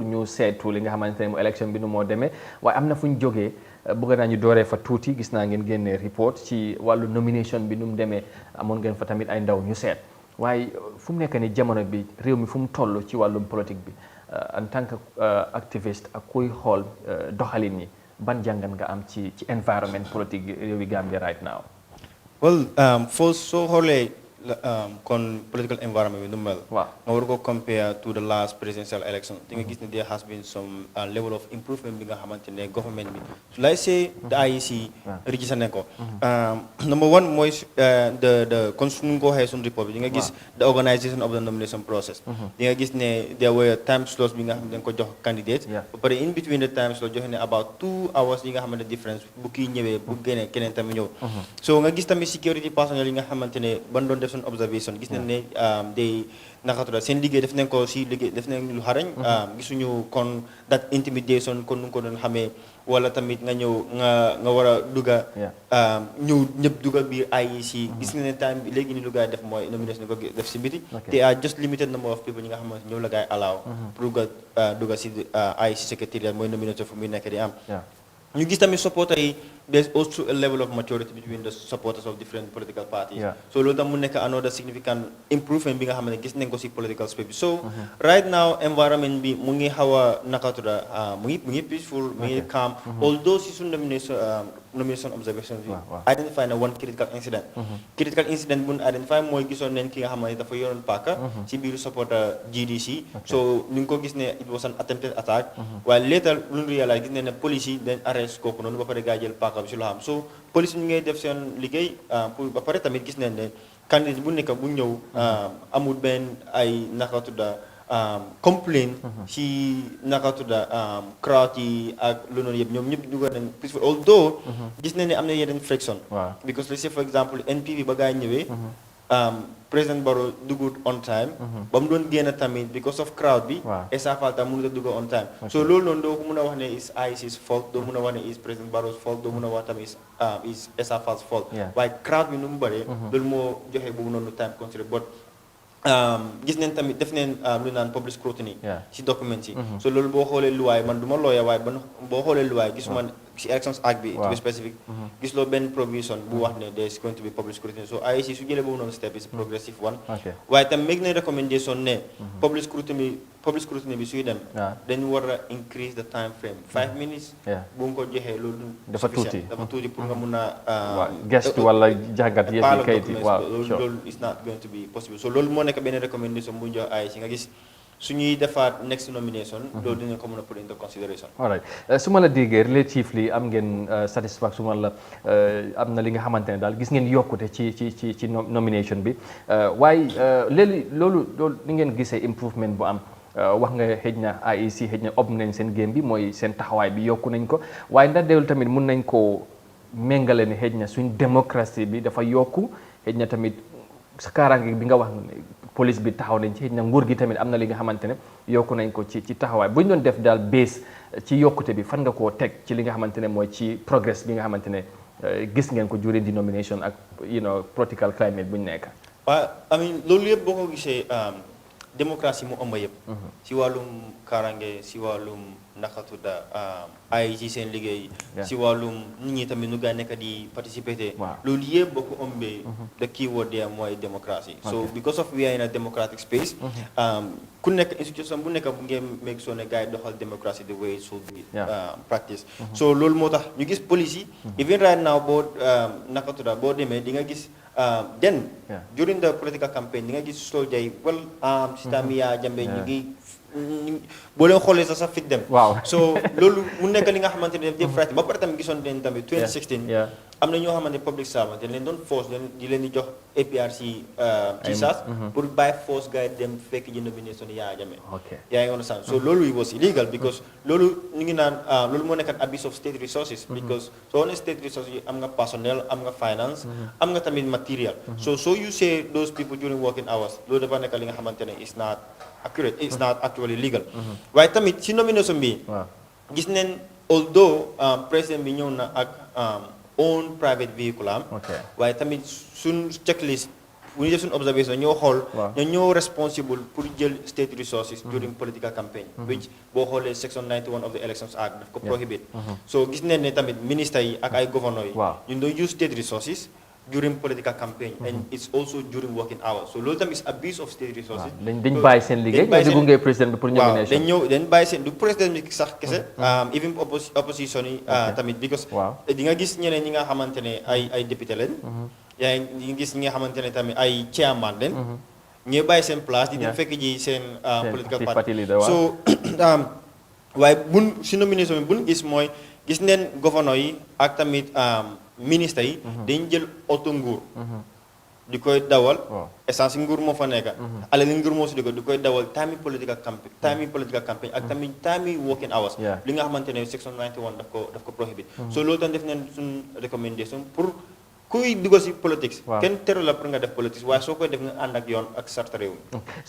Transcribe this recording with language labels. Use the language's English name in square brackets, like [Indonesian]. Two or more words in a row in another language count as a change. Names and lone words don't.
[Wolof] ñu seetu li nga xamante ne mooy élection bi nu moo demee waaye am na fu ñu jógee bëgg naa ñu dooree fa tuuti gis naa ngeen génnee report ci wàllu nomination bi nu mu demee amoon ngeen fa tamit ay ndaw ñu seet waaye fu mu nekk ni jamono bi réew mi fu mu toll ci wàllum politique bi [French] en tant que [Wolof] activiste ak kuy xool doxalin yi ban jàngat nga am ci environment politique réewi Gambia [English] right now. Well, first [Wolof] soo xoolee kon [English] political environment [Wolof] bi nu mel. waaw nga war ko [English] compare to the last presidential election. [Wolof] di nga gis ne [English] there has been some level of improvement [Wolof] bi nga xamante ne government bi. [English] so let's say the IEC. register [Wolof] nañ ko. [English] Number one [Wolof] mooy the kon suñu ko waxee suñu report bi di nga gis [English] the organisation of the nomination process. [Wolof] di nga gis ne [English] there were time slots [Wolof] bi nga xam ne dañ ko jox candidate. ba pare [English] in between the time slots [Wolof] joxe ne [English] about 2 hours [Wolof] yi nga xamante ne difference bu kii ñëwee bu génnee keneen tamit ñëw. so nga gis tamit [English] security personnel [Wolof] yi nga xamante ne ban doon def observation gis nañ ne day nakatuda seen liggéey def nañ ko si liggéey def nañ lu xarañ gisuñu kon [English] that intimidation [Wolof] kon nu ko doon xamee wala tamit nga ñëw nga war a dugga ñëw ñëpp dugga biir IEC gis nga ne time bi léegi ni lu gaay def mooy nomination ko def si biti te [English] just limited number of people [Wolof] ñi nga xamante ñëw la gaay allow pour dugga si IEC secretariat mooy nomination fu muy nekk di am ñu gis tamit supporters yi [English] there's also a level of maturity between the supporters of different political parties. [Wolof] So loolu tam mu nekk [English] another significant improvement [Wolof] bi nga xam ne gis nañ ko si [English] political space [Wolof] bi so [English] right now [Wolof] environment bi mu ngi xaw a nakatuda mu ngi peaceful mu ngi calm although si suñu nomination observation bi identify na [English] one critical incident [Wolof] bu ñu identify mooy gisoon nañ ki nga xam ne dafa yoroon paaka si biir supporter GDC so ñu ngi ko gis ne [English] it was an attempted attack [Wolof] waaye later lu ñu réalise gis nañ ne police yi dañ arrest kooku noonu ba pare gaa jël paaka bi si loo xam so police ñu ngay def seen liggéey pour ba pare tamit gis nañ ne candidat bu nekk bu ñëw amul benn ay naka tudda complain si naka tudda crowd yi ak lu noonu yëpp ñoom ñëpp dugal nañ peaceful although gis nañ ne am na yeneen friction because [English] let's say for example [Wolof] NPP ba gaa ñëwee President Barrow dugut [English] on time [Wolof] ba mu doon génn tamit [English] because of crowd [Wolof] bi esafal tam mënut a dugg [English] on time [Wolof] so loolu noonu doo ko mën a wax ne [English] is IEC's fault [Wolof] doo mën a wax ne [English] is President Barrow's fault [Wolof] doo mën a wax tamit [English] is esafal's fault [Wolof] waaye crowd bi nu mu bëree loolu moo joxe boobu noonu [English] time consider but [Wolof] gis neen tamit def neen lu naan [English] public scrutiny [Wolof] si documents yi so loolu boo xoolee luwaay man du ma looya waaye boo xoolee luwaay gisuma si elections act bi [English] to be specific [Wolof] gis loo benn provision bu wax ne [English] there is going to be public scrutiny [Wolof] so IEC su jëlee boobu noonu [English] step is progressive one [Wolof] waaye tam make na recommendation ne [English] public scrutiny [Wolof] bi suy dem dañu war a [English] increase the time frame 5 minutes [Wolof] bu nga ko joxee loolu dafa tuuti pour nga mun a gestu wala jàngat yëpp yi kayit yi loolu [English] is not going to be possible [Wolof] so loolu moo nekk benn recommendation bu ñu jox IEC nga gis suñuy defaat [English] next nomination [Wolof] loolu dinañ ko mën a [English] put into consideration all right [Wolof] su ma la déggee relatively am ngeen satisfaction wala am na li nga xamante ne daal gis ngeen yokkute ci nomination bi waaye léegi loolu ni ngeen gisee improvement bu am wax nga xëj na IEC xëj na ob nañ seen game bi mooy seen taxawaay bi yokku nañ ko waaye ndax deewul tamit mun nañ koo méngale ne xëj na suñ démocratie bi dafa yokku xëj na tamit sa kaaraange bi nga wax police bi taxaw nañ ci xëj na nguur gi tamit am na li nga xamante ne yokku nañ ko ci taxawaay bu ñu doon def daal base ci yokkute bi fan nga koo teg ci li nga xamante ne mooy ci progress bi nga xamante ne gis ngeen ko during the nomination ak political climate bu ñu nekk. waaw [English] I mean [Wolof] loolu yëpp boo ko gisee démocratie mu ëmb yëpp si wàllum kaaraange si wàllum naka tudda ay ci seen liggéey si wàllum nit ñi tamit nu gaa nekk di participer loolu yëpp boo ko ëmbee [English] the keyword there [Wolof] mooy democracy so [English] because of we are in a democratic space [Wolof] ku nekk institution bu nekk bu ngeen [English] make sure [Wolof] ne gars yi doxal [English] democracy the way it should be practice [Wolof] so loolu moo tax ñu gis police even [English] right now [Wolof] boo naka tudda boo demee di nga gis then [English] during the political campaign [Wolof] di nga gis soldier yi well si tamit Yahya Jammeh ñu ngi boo leen xoolee sax fit dem so loolu mu nekk li nga xamante ne def frati ba pare tamit gisoon leen tamit 2016 am na ñoo xamante [English] public servant [Wolof] leen doon force di leen di jox APRC t-shirts pour bàyyi force gars yi dem fekk ji nomination Yahya Jammeh yaa ngi understand so loolu [English] was illegal because [Wolof] loolu ñu ngi naan loolu moo nekk [English] abuse of state resources because [Wolof] soo ne [English] state resources [Wolof] yi am nga personnel am nga finance am nga tamit material [English] so you say those people during working hours [Wolof] loolu dafa nekk li nga xamante ne [English] is not accurate it's not actually legal [Wolof] waaye tamit si nomination bi gis neen although président bi ñëw na ak [English] own private vehicle [Wolof] am waaye tamit suñ checklist bu ñu def suñ observation ñoo xool ñoo responsible pour jël [English] state resources during political campaign which [Wolof] boo xoolee section 91 of the Elections Act daf ko prohibit so gis neen ne tamit ministre yi ak ay gouverneur yi ñu doon [English] use state resources during political campaign and it's also during working hours [Wolof] so loolu tamit [English] is abuse of state resources [Wolof] dañ bàyyi seen liggéey ñoo di gunge président bi pour nomination dañ bàyyi seen du président bi sax kese even opposition yi tamit because di nga gis ñeneen ñi nga xamante ne ay député leen yaa ngi gis ñi nga xamante ne tamit ay chairman leen ñooy bàyyi seen place di dem fekk ji seen political party so waaye buñ si nomination bi buñ gis mooy gis neen gouverneur yi ak tamit ministre yi dañ jël auto nguur di koy dawal essence nguur moo fa nekk alal nguur moo si di koy dawal time [English] political campaign [Wolof] ak tamit time [English] working hours [Wolof] li nga xamante ne section 91 daf ko prohibit so loolu tam def nañ suñ recommendation pour kuy dugg si politique kenn teru la pour nga def politique waaye soo koy def nga ànd ak yoon ak sarta réew mi